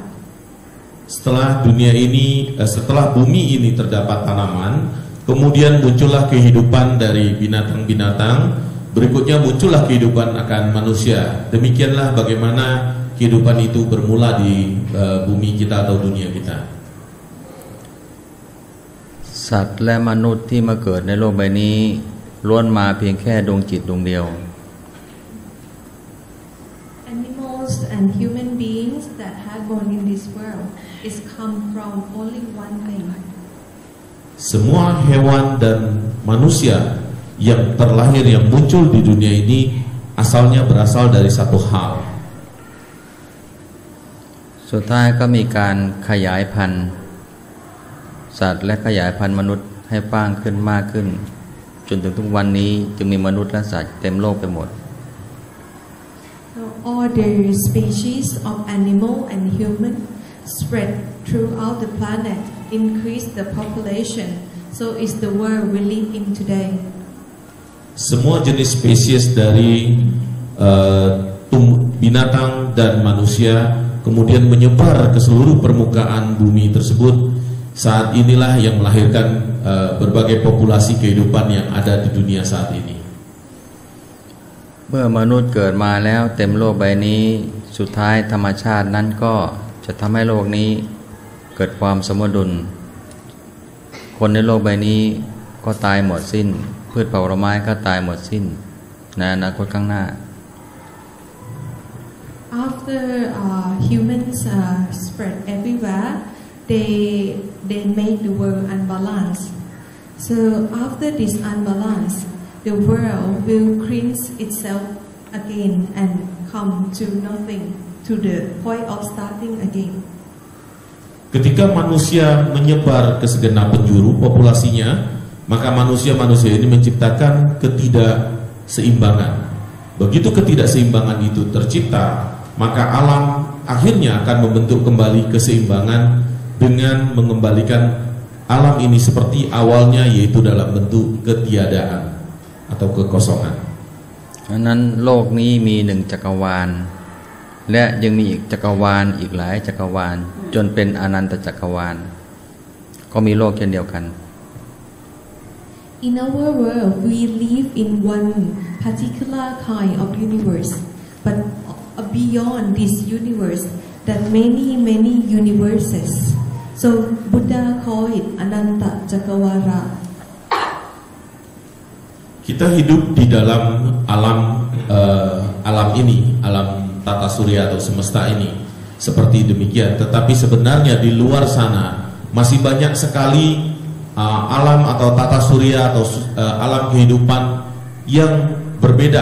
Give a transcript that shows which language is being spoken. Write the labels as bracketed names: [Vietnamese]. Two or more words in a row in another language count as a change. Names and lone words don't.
[Indonesian] Setelah bumi ini terdapat tanaman, kemudian muncullah kehidupan dari binatang-binatang, berikutnya muncullah kehidupan akan manusia. Demikianlah bagaimana kehidupan itu bermula di bumi kita atau dunia kita. [Thai] สัตว์และมนุษย์ที่มาเกิดในโลกใบนี้ล้วนมาเพียงแค่ดวงจิตดวงเดียว [English] and human beings that have born in this world is come from only one thing. [Indonesian] Semua hewan dan manusia yang terlahir yang muncul di dunia ini asalnya berasal dari satu hal. [Thai] สุดท้ายก็มีการขยายพันธุ์สัตว์และขยายพันธุ์มนุษย์ให้กว้างขึ้นมากขึ้นจนถึงทุกวันนี้จึงมีมนุษย์และสัตว์เต็มโลกไปหมด [English] So all the species of animal and human spread throughout the planet, increase the population. So is the world we live in today. [Indonesian] Semua jenis spesies dari binatang dan manusia kemudian menyebar ke seluruh permukaan bumi tersebut. Saat inilah yang melahirkan berbagai populasi kehidupan yang ada di dunia saat ini. [Thai] เมื่อมนุษย์เกิดมาแล้วเต็มโลกใบนี้สุดท้ายธรรมชาตินั้นก็จะทำให้โลกนี้เกิดความสมดุลคนในโลกใบนี้ก็ตายหมดสิ้นพืชผลไม้ก็ตายหมดสิ้นในอนาคตข้างหน้า [English] After humans spread everywhere, they make the world unbalanced. So after this unbalance, the world will cleanse itself again and come to nothing, to the point of starting again. [Indonesian] Ketika manusia menyebar ke segenap penjuru populasinya, maka manusia-manusia ini menciptakan ketidakseimbangan. Begitu ketidakseimbangan itu tercipta, maka alam akhirnya akan membentuk kembali keseimbangan dengan mengembalikan alam ini seperti awalnya, yaitu dalam bentuk ketiadaan atau kekosongan. [Thai] ฉะนั้นโลกนี้มีหนึ่งจักรวาลและยังมีอีกจักรวาลอีกหลายจักรวาลจนเป็นอนันตจักรวาลก็มีโลกเช่นเดียวกัน [English] In our world, we live in one particular kind of universe, but beyond this universe, there are many universes. So Buddha called it Ananta Cakrawala. [Indonesian] Kita hidup di dalam alam ini, alam tata surya atau semesta ini seperti demikian. Tetapi sebenarnya di luar sana masih banyak sekali alam atau tata surya atau alam kehidupan yang berbeda.